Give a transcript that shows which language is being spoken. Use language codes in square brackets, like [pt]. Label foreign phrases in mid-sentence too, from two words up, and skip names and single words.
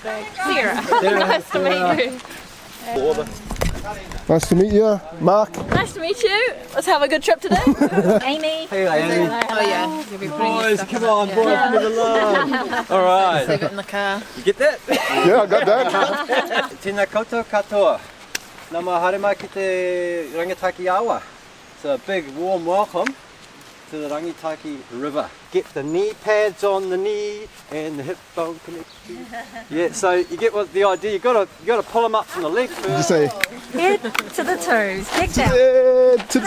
[en] Sarah. Nice to meet you. Nice to meet you, Mark. Nice to meet you. Let's have a good trip today. Amy. Hey, Amy. Oh yeah, you'll be bringing Boys, stuff come in. on, boys, give it along. All right. Leave it in the car. You get that? Yeah, I got that. [mi] Tēnā koutou katoa. Nā mā haere mai ki te Rangitaiki awa. [en] It's a big warm welcome to the Rangitaiki River. Get the knee pads on the knee and the hip bone connection. Yeah, so you get what the idea. You gotta pull them up from the left first. Just say, Head to the toes. Kick down. head to the toes.